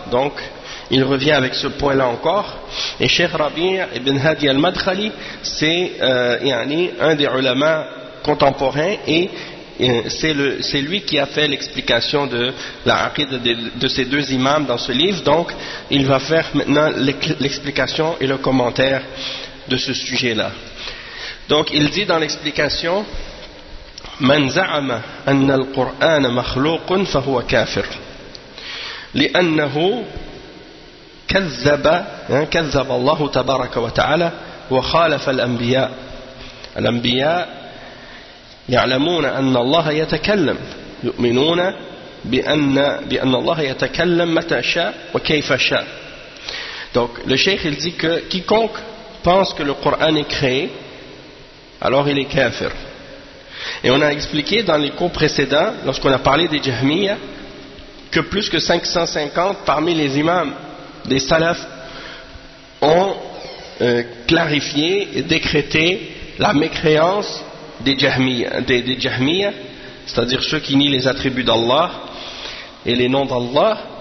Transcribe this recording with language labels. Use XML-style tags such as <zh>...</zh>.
<fr>Donc il revient avec ce point-là encore. Et Cheikh Rabi' ibn Hadi al-Madkhali, c'est un des ulama contemporains, et c'est lui qui a fait l'explication de la aqida de ces deux imams dans ce livre. Donc il va faire maintenant l'explication et le commentaire de ce sujet-là. Donc il dit dans l'explication,</fr> <ar>من زعم أن القرآن مخلوق فهو كافر لأنه كذب كذب الله تبارك وتعالى وخالف الأنبياء الأنبياء يعلمون أن الله يتكلم يؤمنون بأن الله يتكلم متى شاء وكيف شاء.</ar> <fr>Donc le cheikh il dit que quiconque pense que le Coran est créé alors il est kafir. Et on a expliqué dans les cours précédents, lorsqu'on a parlé des Jahmiyyah, que plus que 550 parmi les imams des salafs ont clarifié et décrété la mécréance des Jahmiyyah, des Jahmiyyah, c'est-à-dire ceux qui nient les attributs d'Allah et les noms d'Allah.</fr>